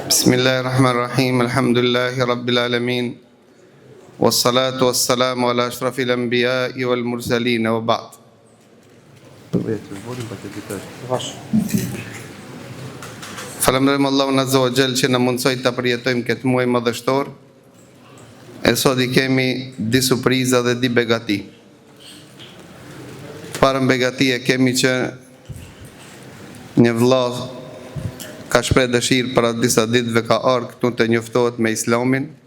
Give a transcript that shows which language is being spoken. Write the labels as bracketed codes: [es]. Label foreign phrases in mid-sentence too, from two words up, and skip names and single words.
[ar] بسم الله الرحمن الرحيم، الحمد لله رب العالمين، والصلاة والسلام على أشرف الأنبياء والمرسلين، وبعد. [sq] Falenderojmë Allahun [ar] عز وجل [sq] që na mundsoi ta përjetojmë këtë muaj madhështor. E sot I kemi di surpriza dhe di begati. Parën begati e kemi që një vëlla ka shpreh dëshirë para disa ditëve ka ardhur këtu të njoftohet me Islamin.